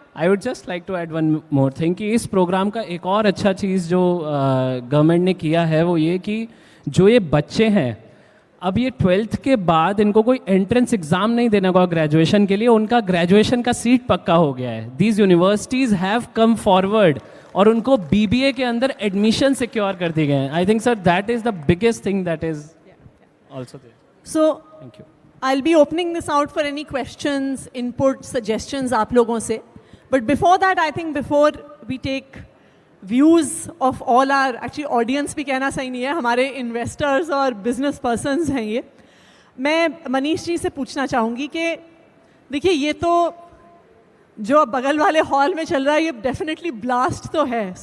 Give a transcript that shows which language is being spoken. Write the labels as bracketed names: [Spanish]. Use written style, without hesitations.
[English] I would just like to add one more thing [Hindi] कि इस programme का एक और अच्छा चीज़ जो गवर्नमेंट ने किया है वो ये कि जो ये बच्चे हैं, अब ये 12th के बाद इनको कोई एंट्रेंस एग्जाम नहीं देना होगा ग्रेजुएशन के लिए, उनका ग्रेजुएशन का सीट पक्का हो गया है. [English] these universities have come forward [Hindi] और उनको बीबीए के अंदर एडमिशन सिक्योर कर दिए गए हैं. [English] I think sir that is the biggest thing that is also there. So thank you. I'll be opening this out for any questions, input, suggestions [Hindi] आप लोगों से. [English] But before that, I think before we take views of all our, actually [Hindi] audience भी कहना सही नहीं है, हमारे investors और business persons हैं ये, मैं मनीष जी से पूछना चाहूँगी कि देखिए ये तो जो बगल वाले हॉल में चल रहा है ये डेफिनेटली ब्लास्ट तो है.